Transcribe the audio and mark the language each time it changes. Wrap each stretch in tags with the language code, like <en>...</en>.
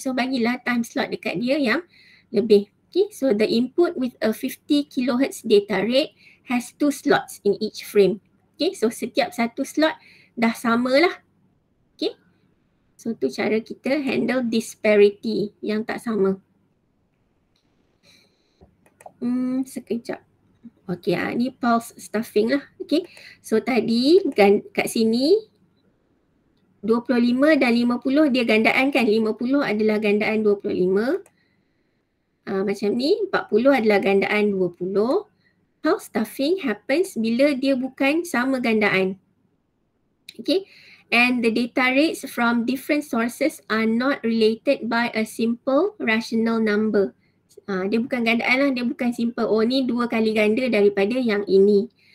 <ms>So bagilah time slot dekat dia yang lebih.</ms> <en>Okay, so the input with a 50 kilohertz data rate has 2 slots in each frame.</en> <ms>Okay, so setiap satu slot dah sama lah. Okay, so tu cara kita handle disparity yang tak sama. Sekejap. Okay, ni pulse stuffing lah. Okay, so tadi kat sini 25 dan 50 dia gandaan kan. 50 adalah gandaan 25. Macam ni, 40 adalah gandaan 20. Pulse stuffing happens bila dia bukan sama gandaan.</ms> <en>Okay, and the data rates from different sources are not related by a simple rational number.</en> <ms>Dia bukan gandaan lah, dia bukan simple. Oh ni 2 kali ganda daripada yang ini.</ms>